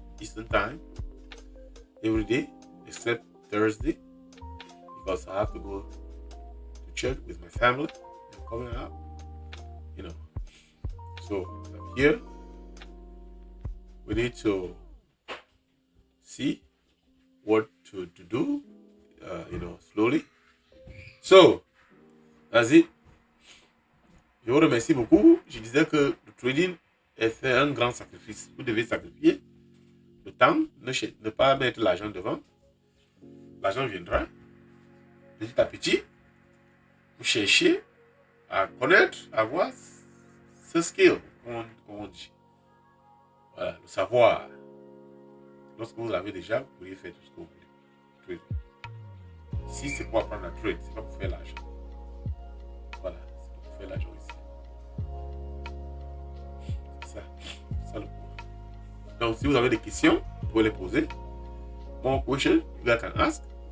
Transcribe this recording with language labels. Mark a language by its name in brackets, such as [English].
[English] Eastern time every day except Thursday because I have to go to church with my family. I'm coming out, So I'm here. We need to see what to do, slowly. So that's it. [French] Je vous remercie beaucoup. Je disais que le trading est un grand sacrifice. Vous devez sacrifier le temps, ne pas mettre l'argent devant. L'argent viendra petit à petit. Vous cherchez à connaître, à avoir ce skill, comme on dit. Voilà, le savoir. Lorsque vous l'avez déjà, vous pourriez faire tout ce que vous voulez. Trade. Ici, c'est pour apprendre à trade, c'est pas pour faire l'argent. Voilà, c'est pour faire l'argent ici. C'est ça le point. Donc, si vous avez des questions, vous pouvez les poser. [English] More questions you guys can ask.